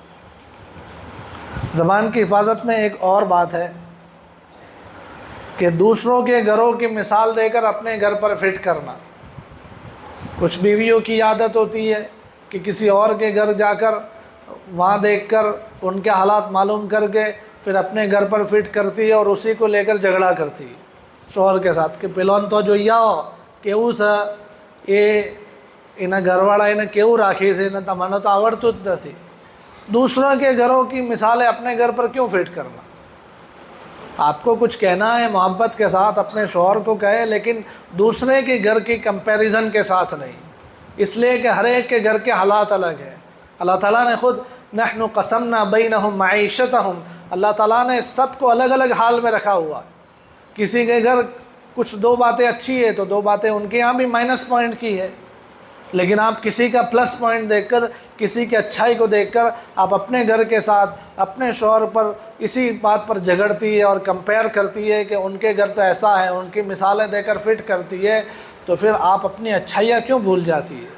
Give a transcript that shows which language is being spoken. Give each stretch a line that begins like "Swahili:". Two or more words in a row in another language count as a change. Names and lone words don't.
Urdu: زبان کی حفاظت میں ایک اور بات ہے کہ دوسروں کے گھروں کی مثال دے کر اپنے گھر پر فٹ کرنا۔ کچھ بیویوں کی عادت ہوتی ہے کہ کسی اور کے گھر جا کر وہاں دیکھ کر ان کے حالات معلوم کر کے پھر اپنے گھر پر فٹ کرتی ہے اور اسی کو لے کر جھگڑا کرتی ہے شوہر کے ساتھ کہ پہلون تو جو
Gujarati: કેવું છે એ એના ઘરવાળા એને કેવું રાખે છે એને તમને તો આવડતું જ નથી۔
Urdu: دوسروں کے گھروں کی مثالیں اپنے گھر پر کیوں فٹ کرنا؟ آپ کو کچھ کہنا ہے محبت کے ساتھ اپنے شوہر کو کہے، لیکن دوسرے کے گھر کی کمپیریزن کے ساتھ نہیں، اس لیے کہ ہر ایک کے گھر کے حالات الگ ہیں۔ اللہ تعالیٰ نے خود
Arabic: نحن قسمنا بینہم معیشتہم،
Urdu: اللہ تعالیٰ نے سب کو الگ الگ حال میں رکھا ہوا ہے۔ کسی کے گھر کچھ دو باتیں اچھی ہے تو دو باتیں ان کے یہاں بھی
English: minus point
Urdu: کی ہے، لیکن آپ کسی کا
English: plus point
Urdu: دیکھ کر، کسی کی اچھائی کو دیکھ کر آپ اپنے گھر کے ساتھ اپنے شوہر پر اسی بات پر جھگڑتی ہے اور کمپیئر کرتی ہے کہ ان کے گھر تو ایسا ہے، ان کی مثالیں دے کر فٹ کرتی ہے، تو پھر آپ اپنی اچھائیاں کیوں بھول جاتی ہے؟